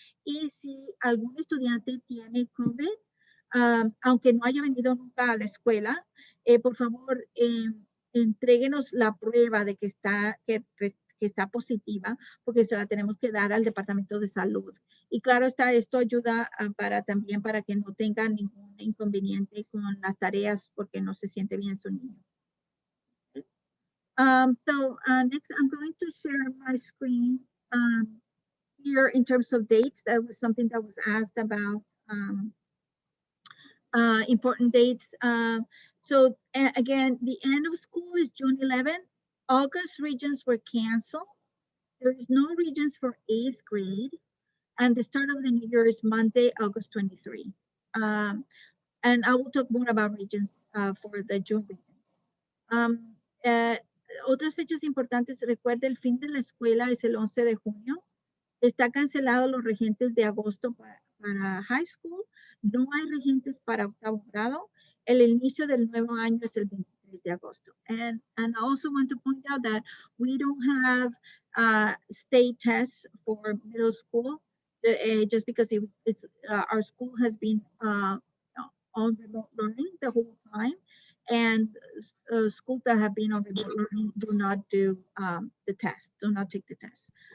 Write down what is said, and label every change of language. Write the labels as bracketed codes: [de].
[es] Y si algún estudiante tiene COVID, aunque no haya venido nunca a la escuela, por favor, entréguenos la prueba de que está positiva, porque se la tenemos que dar al Departamento de Salud. Y claro está, esto ayuda también para que no tengan ningún inconveniente con las tareas porque no se siente bien su niño. [en] Next, I'm going to share my screen here in terms of dates. That was something that was asked about. Important dates. Again, the end of school is June 11th. August regions were canceled. There is no regions for 8th grade. And the start of the new year is Monday, August 23. And I will talk more about regions for the June regions. [es] Otras fechas importantes, recuerde, el fin de la escuela es el 11 de junio. Está cancelado los regentes de agosto para high school. No hay regentes para octavo grado. El inicio del nuevo año es el 23 de agosto. [en] And I also want to point out that we don't have state tests for middle school, just because our school has been on remote learning the whole time. And schools that have been on remote learning do not do the test, do not take the test.